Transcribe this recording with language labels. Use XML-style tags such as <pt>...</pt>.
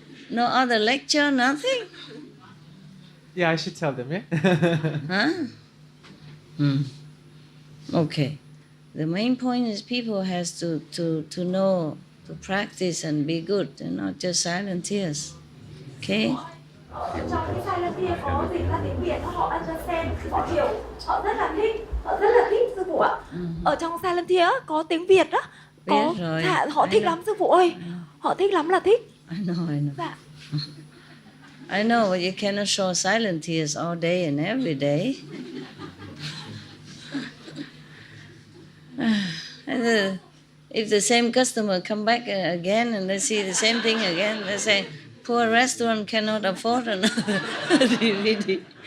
<en>No other lecture, nothing? Yeah, I should tell them, yeah? Huh? Okay. The main point is people has to know, to practice and be good and not just silent tears. Okay?</en> <vi>Trong cái silent tear có dịch ra tiếng Việt, họ</vi> <en>understand,</en> <vi>họ hiểu, họ rất là thích sư phụ ạ. Ở trong silent tear có tiếng Việt đó, có Biết rồi. dạ, họ thích lắm sư phụ ơi, họ thích lắm là thích.</vi> <en>I know.</en> <vi>Dạ.</vi> <en>I know, but you cannot show silent tears all day and every day. And if the same customer come back again and they see the same thing again, they say, poor restaurant cannot afford another DVD.</en>